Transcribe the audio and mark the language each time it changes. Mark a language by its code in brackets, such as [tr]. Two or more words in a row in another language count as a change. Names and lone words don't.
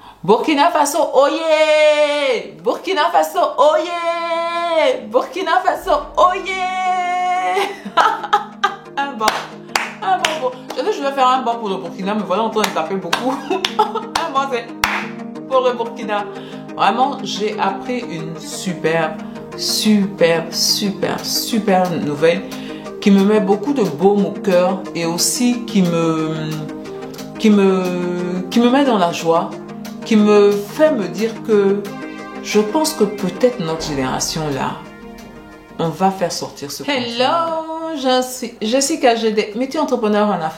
[fr] Burkina Faso, oyez! Burkina Faso, oyez! Burkina Faso, oyez! Un bon. Un bon. Je sais que je vais faire un bon pour le Burkina, mais voilà, on est en train de taper beaucoup. Un bon, c'est pour le Burkina. Vraiment, j'ai appris une super nouvelle qui me met beaucoup de baume au cœur et aussi qui me met dans la joie, qui me fait me dire que je pense que peut-être notre génération là, on va faire sortir ce Hello, je suis Jessica GD, métier entrepreneur en Afrique.